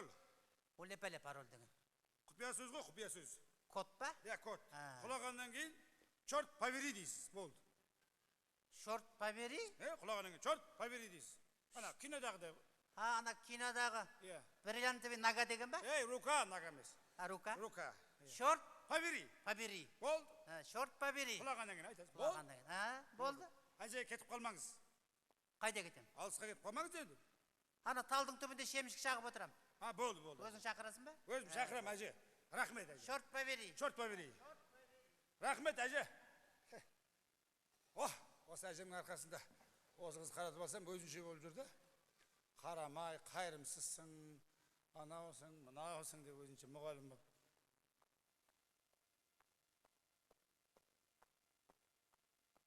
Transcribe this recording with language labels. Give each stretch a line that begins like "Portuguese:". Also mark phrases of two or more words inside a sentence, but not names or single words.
Kazakh: Ол не пәле пароль деген? Құпия сөз ғой, құпия сөз. Код ба? Код. Құлағаннан кейін
Russian: черт побери
Kazakh: дейсіз, болды.
Russian: Черт побери?
Kazakh: Құлағаннан кейін
Russian: черт побери
Kazakh: дейсіз. Ана кинодағы да. Ана кинодағы
Russian: бриллиантовый нога
Kazakh: деген ба?
Russian: Рука, нога емес. Рука? Рука. Черт побери. Побери.
Kazakh: Болды.
Russian: Черт побери.
Kazakh: Құлағаннан кейін айтасыз. Құлағаннан кейін. Болды. Әже, кетіп қалмаңыз. Қайда кетем? Алысқа кетіп қалмаңыз деді. Ана талдың түбінде шемішкі шағып отырам. Болды. Өзің шақырасың ба? Өзім шақырам, әже. Рахмет, әже.
Russian: Черт побери. Черт побери.
Kazakh: Рахмет, әже. Осы әжемнің арқасында осы қыз қаратып алсам, өзінше болып жүрді. Қарамай, қайырымсызсың, анаусың, мынаусың деп өзінше мұғалім болып.